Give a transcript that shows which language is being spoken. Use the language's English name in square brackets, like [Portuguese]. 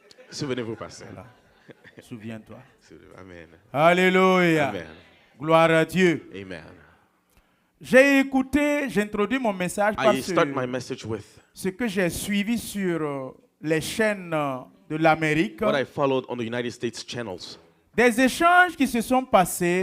[French] Souvenez-vous, pasteur. Voilà. Souviens-toi. Amen. Alléluia. Amen. Gloire à Dieu. Amen. J'ai écouté, j'introduis mon message par [English] I start my message with [French] ce que j'ai suivi sur les chaînes de l'Amérique. [English] what I followed on the United States channels. [French] Des échanges qui se sont passés